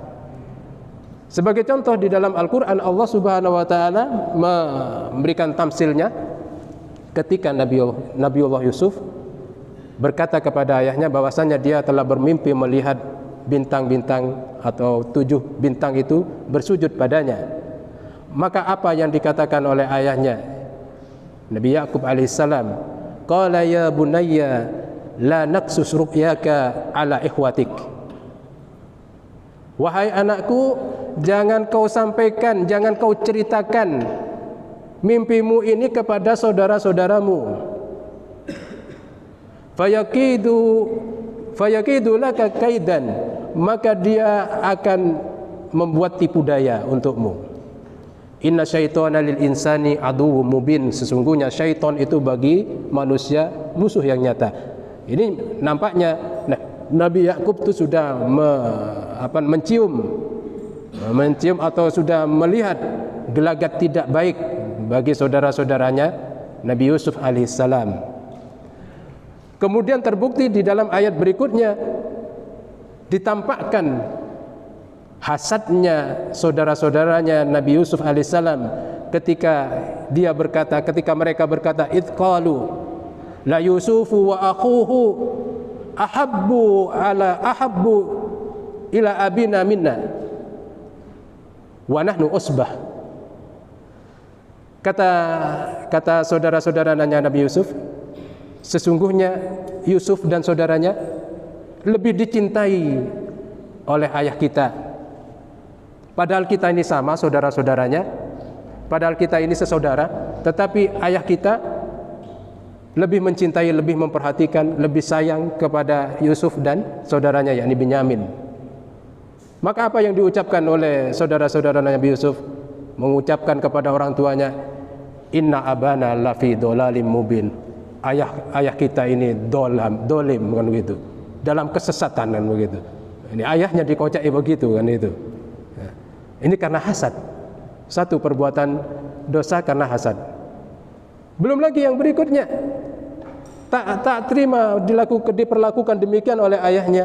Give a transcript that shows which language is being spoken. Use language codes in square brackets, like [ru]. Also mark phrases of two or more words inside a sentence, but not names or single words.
[id] Sebagai contoh di dalam Al-Quran, Allah [ar] سبحانه وتعالى [id] memberikan tamsilnya ketika Nabiullah Yusuf berkata kepada ayahnya bahwasanya dia telah bermimpi melihat bintang-bintang atau 7 bintang itu bersujud padanya. Maka apa yang dikatakan oleh ayahnya, Nabi Ya'qub alaihissalam, [ar] قال يا بني لا تقصص رؤياك على إخوتك. [id] Wahai anakku, jangan kau sampaikan, jangan kau ceritakan mimpimu ini kepada saudara-saudaramu. [ar] فيكيدوا لك كيدا, [id] maka dia akan membuat tipu daya untukmu. [ar] إن الشيطان للإنسان عدو مبين, [id] sesungguhnya syaitan itu bagi manusia musuh yang nyata. Ini nampaknya Nabi Ya'qub itu sudah mencium atau sudah melihat gelagat tidak baik bagi saudara-saudaranya Nabi Yusuf alaihissalam. Kemudian terbukti di dalam ayat berikutnya ditampakkan hasadnya saudara-saudaranya Nabi Yusuf alaihissalam ketika mereka berkata [ar] إذ قالوا ليوسف وأخوه أحب إلى أبينا منا ونحن عصبة. [id] Kata saudara-saudaranya Nabi Yusuf, sesungguhnya Yusuf dan saudaranya lebih dicintai oleh ayah kita. Padahal kita ini sama saudara-saudaranya, padahal kita ini sesaudara, tetapi ayah kita lebih mencintai, lebih memperhatikan, lebih sayang kepada Yusuf dan saudaranya yakni Binyamin. Maka apa yang diucapkan oleh saudara-saudara Nabi Yusuf? Mengucapkan kepada orang tuanya, [ar] إن أبانا لفي ضلال مبين. [id] Ayah kita ini dolim kan begitu, dalam kesesatan kan begitu. Ini ayahnya dikocai begitu kan itu. Ini karena hasad. Satu perbuatan dosa karena hasad. Belum lagi yang berikutnya, tak terima diperlakukan demikian oleh ayahnya.